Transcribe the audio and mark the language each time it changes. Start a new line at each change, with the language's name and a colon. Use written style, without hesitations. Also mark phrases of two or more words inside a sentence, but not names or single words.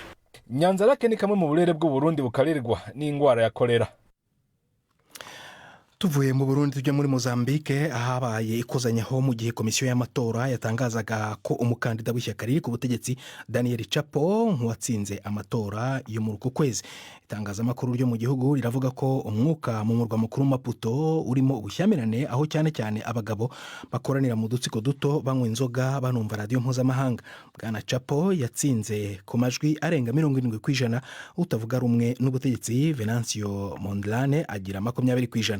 Kinyarwanda: Nyanzarake ni kamwe mu burere bw'u Burundi bukarirwa n'ingwara ya kolera. Tuvuye mu Burundi tujya muri Mozambique ahabaye ikozanyaho mu gihe komisiyo y'amatora yatangazaga ko umukandida w'ishyaka riri ku butegetsi Daniel Chapo nk'uwatsinze amatora yo muri uku kwezi. Itangazamakuru ryo mu gihugu riravuga ko umwuka mu murwa mukuru Maputo urimo ubushyamirane, aho cyane cyane abagabo bakoranira mu dutsiko duto banywa inzoga banumva radio mpuzamahanga. Bwana Chapo yatsinze ku majwi arenga 70%, utavuga rumwe n'ubutegetsi Venancio Mondlane agira 20%.